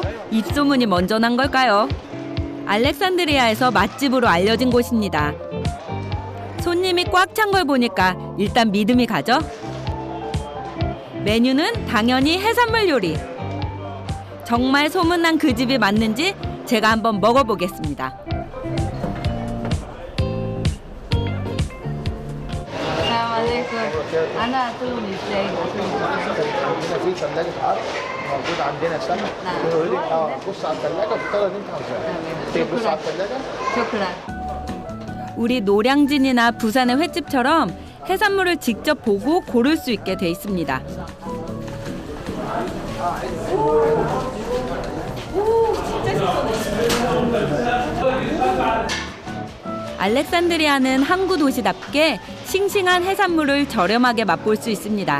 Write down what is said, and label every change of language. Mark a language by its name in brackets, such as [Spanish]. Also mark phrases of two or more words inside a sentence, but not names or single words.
[Korean] 입소문이 먼저 난 걸까요? 알렉산드리아에서 맛집으로 알려진 곳입니다. 손님이 꽉 찬 걸 보니까 일단 믿음이 가죠. 메뉴는 당연히 해산물 요리. 정말 소문난 그 집이 맞는지 제가 한번 먹어보겠습니다. [Arabic] أنا أكلهم إزاي؟ عندنا في ثلاجة عرض موجود عندنا سمك بيقول لك بص على الثلاجة واختار اللي انت عاوزاه. بص على الثلاجة. شكرا. [Korean] 우리 노량진이나 부산의 횟집처럼 해산물을 직접 보고 고를 수 있게 돼 있습니다. 알렉산드리아는 항구 도시답게 싱싱한 해산물을 저렴하게 맛볼 수 있습니다.